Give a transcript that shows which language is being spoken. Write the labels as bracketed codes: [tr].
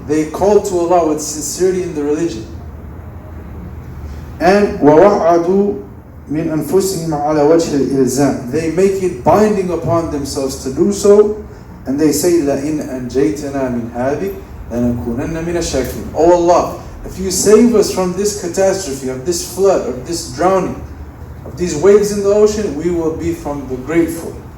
[en] They call to Allah with sincerity in the religion. [ar] And ووعدوا من أنفسهم على وجه الإلزام. [en] They make it binding upon themselves to do so, and they say [ar] لئن أنجيتنا من هذه لنكونن من الشاكرين. [en] Oh Allah, if you save us from this catastrophe, of this flood, of this drowning, of these waves in the ocean, we will be from the grateful.